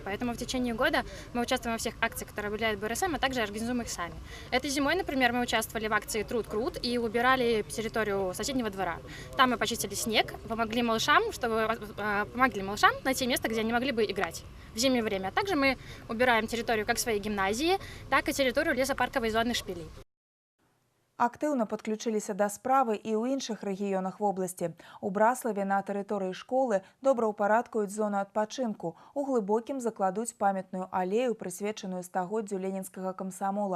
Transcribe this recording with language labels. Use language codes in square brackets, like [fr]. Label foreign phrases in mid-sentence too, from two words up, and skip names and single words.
[ru] Поэтому в течение года мы участвуем во всех акциях, которые объявляет БРСМ, а также организуем их сами. Этой зимой, например, мы участвовали в акции «Труд крут» и убирали территорию соседнего двора. Там мы почистили снег, помогли малышам найти место, где они могли бы играть в зимнее время. А также мы убираем территорию как своей гимназии, так и территорию лесопарковой зоны Шпилей. [be] Актыўна падключыліся да справы і ў іншых рэгіёнах вобласці. У Браславе на тэрыторыі школы добраўпарадкуюць зону адпачынку. У Глыбокім закладуць памятную алею, прысвечаную стагоддзю ленінскага камсамола.